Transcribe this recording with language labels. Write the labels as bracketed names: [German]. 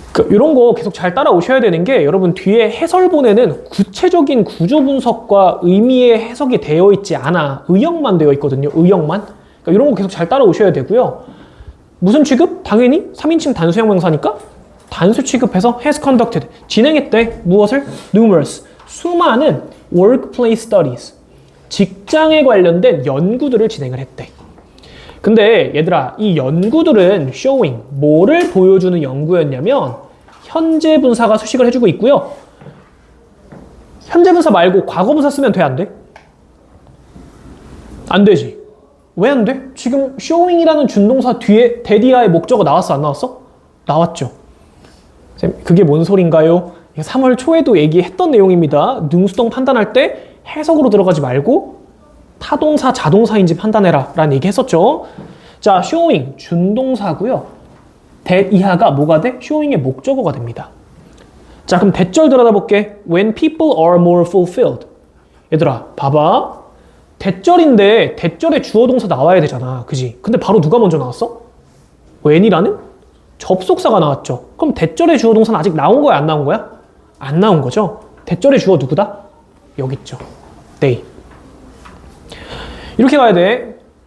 [Korean] 이런 거 계속 잘 따라오셔야 되는 게 여러분 뒤에 해설본에는 구체적인 구조 분석과 의미의 해석이 되어 있지 않아. 의역만 되어 있거든요. 의역만. 그러니까 이런 거 계속 잘 따라오셔야 되고요. 무슨 취급? 당연히 3인칭 단수형 명사니까 단수 취급해서 has conducted. 진행했대. 무엇을? numerous. [English] 수많은 workplace studies. [Korean] 직장에 관련된 연구들을 진행을 했대. 근데 얘들아, 이 연구들은 showing, 뭐를 보여주는 연구였냐면 현재 분사가 수식을 해주고 있고요. 현재 분사 말고 과거 분사 쓰면 돼, 안 돼? 안 되지. 왜 안 돼? 지금 showing이라는 준동사 뒤에 대디아의 목적어 나왔어, 안 나왔어? 나왔죠. 쌤, 그게 뭔 소린가요? 3월 초에도 얘기했던 내용입니다. 능수동 판단할 때 해석으로 들어가지 말고 타동사, 자동사인지 판단해라 라는 얘기 했었죠. 자, showing 준동사고요. that 이하가 뭐가 돼? showing의 목적어가 됩니다. 자, 그럼 대절 들여다볼게. [English] When people are more fulfilled. [Korean] 얘들아, 봐봐. 대절인데 대절에 주어 동사 나와야 되잖아. 그지? 근데 바로 누가 먼저 나왔어? when이라는 접속사가 나왔죠. 그럼 대절의 주어 동사는 아직 나온 거야, 안 나온 거야? 안 나온 거죠. 대절의 주어 누구다? 여기 있죠. they. 이렇게 가야 돼.